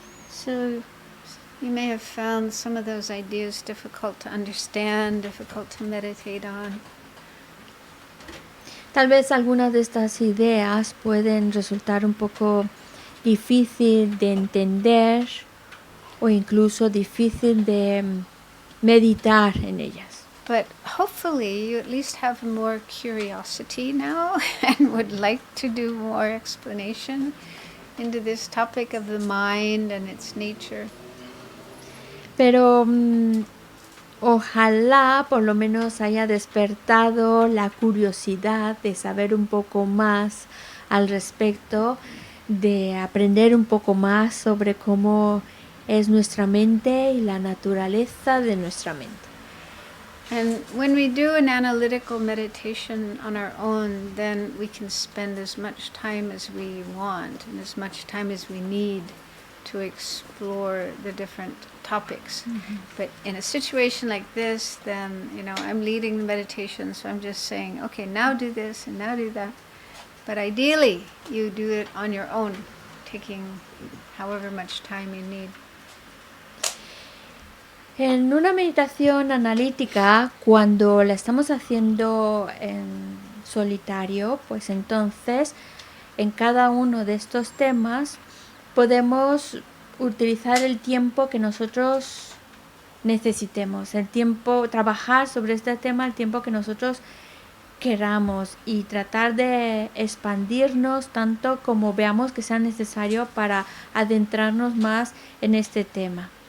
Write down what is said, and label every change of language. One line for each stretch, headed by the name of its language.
English: So you may have found some of those ideas difficult to understand, difficult to meditate on.
Spanish: Tal vez algunas de estas ideas pueden resultar un poco difícil de entender o incluso difícil de meditar en ellas.
English: But hopefully you at least have more curiosity now and would like to do more explanation into this topic of the mind and its nature.
Spanish: Pero ojalá por lo menos haya despertado la curiosidad de saber un poco más al respecto, de aprender un poco más sobre cómo es nuestra mente y la naturaleza de nuestra mente.
English: And when we do an analytical meditation on our own, then we can spend as much time as we want and as much time as we need to explore the different topics. But in a situation like this, then, I'm leading the meditation, so I'm just saying, okay, now do this and now do that. But ideally, you do it on your own, taking however much time you need.
Spanish: En una meditación analítica, cuando la estamos haciendo en solitario, pues entonces en cada uno de estos temas podemos utilizar el tiempo que nosotros necesitemos, el tiempo, trabajar sobre este tema el tiempo que nosotros queramos y tratar de expandirnos tanto como veamos que sea necesario para adentrarnos más en este tema.